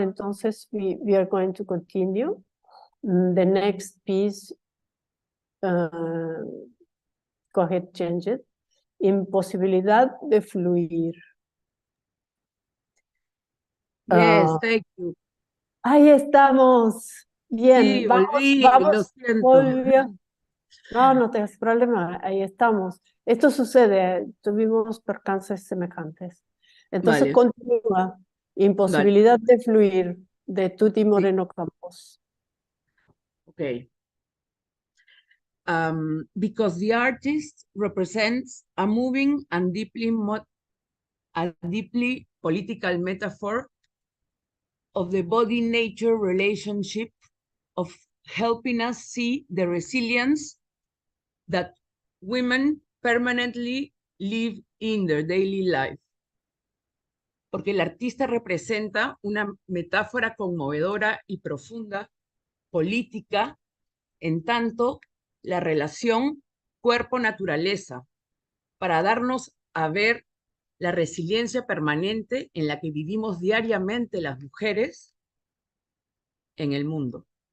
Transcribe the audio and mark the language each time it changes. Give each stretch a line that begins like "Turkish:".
English: Entonces, we are going to continue. The next piece, go ahead, change it.
Spanish: Imposibilidad de fluir.
English: Yes, thank you.
Spanish: Ahí estamos. Bien, Sí, volví, lo vamos. siento. Volvió. No, no tengas problema, ahí estamos. Esto sucede, tuvimos percances semejantes. Entonces Vale. continúa. Imposibilidad de fluir, de Tuti Moreno Campos.
English: Okay. Because the artist represents a moving and deeply political metaphor of the body-nature relationship, of helping us see the resilience that women permanently live in their daily life.
Spanish: Porque el artista representa una metáfora conmovedora y profunda, política, en tanto la relación cuerpo-naturaleza, para darnos a ver la resiliencia permanente en la que vivimos diariamente las mujeres en el mundo.